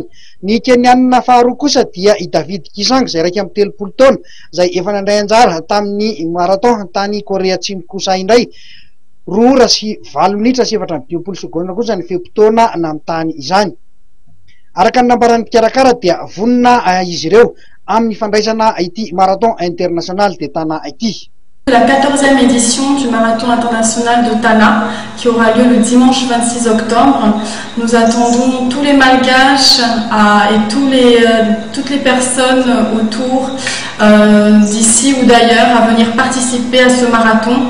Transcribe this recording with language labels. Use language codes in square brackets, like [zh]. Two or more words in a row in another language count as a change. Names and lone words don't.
[mg] Ny kenianina faharoa kosa dia i David Kisang izay raika amby 30 taona izay efa nandray anjara tamin'ny marathon tany Korea Atsimo kosa indray. 2 ora sy 7 minitra sy 17 sekondra kosa ny feom-potoana namitany izany. Araka ny nambaran'ny mpikarakara dia vonina izy ireo amin'ny fandraisana ity marathon international de Tana ity. [fr] La 14e édition du Marathon international de Tana qui aura lieu le dimanche 26 octobre. Nous attendons tous les Malgaches et toutes les personnes autour d'ici ou d'ailleurs à venir participer à ce marathon.